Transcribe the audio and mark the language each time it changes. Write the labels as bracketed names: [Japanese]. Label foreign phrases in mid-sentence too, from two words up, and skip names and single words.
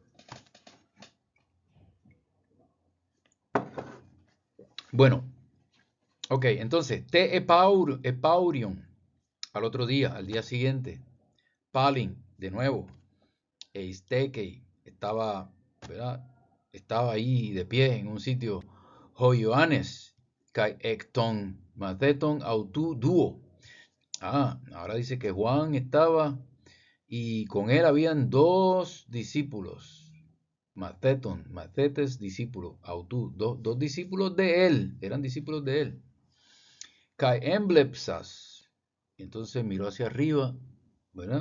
[Spanish] Bueno, ok, entonces, [Greek] Τῇ ἐπαύριον, [Spanish] al otro día, al día siguiente, palin, de nuevo, eistekei, estaba, ¿verdad? Estaba ahí de pie en un sitio, [Greek] ὁ Ἰωάννης καὶ ἐκ τῶν μαθητῶν αὐτοῦ δύο. [Spanish] Ahora dice que Juan estaba y con él habían dos discípulos. Mathetes discípulo, autú, dos discípulos de él, eran discípulos de él. [Greek] Καὶ ἐμβλέψας, [Spanish] entonces miró hacia arriba, ¿verdad?